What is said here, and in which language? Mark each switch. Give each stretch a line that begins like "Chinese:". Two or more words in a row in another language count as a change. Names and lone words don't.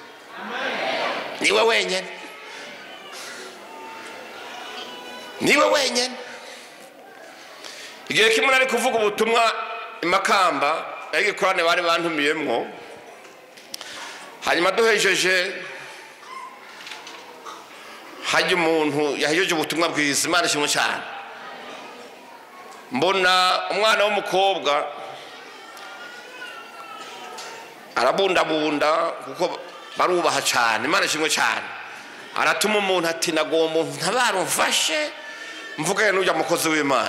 Rundi: Niwe wenyene, niwe wenyene. igihe kimwe nari kuvuga ubutumwa imakamba igikorane bari bantumiyemwo, hanyuma duhejeje hajya umuntu yahejeje ubutumwa bwiza, Imana ishimwe cyane. Mbona umwana w'umukobwa arabundabunda kuko barubaha cyane, Imana ishimwe cyane. Aratuma umuntu ati nagomba umuntu ntabarumfashe mvugane n'ujya mukozi w'Imana.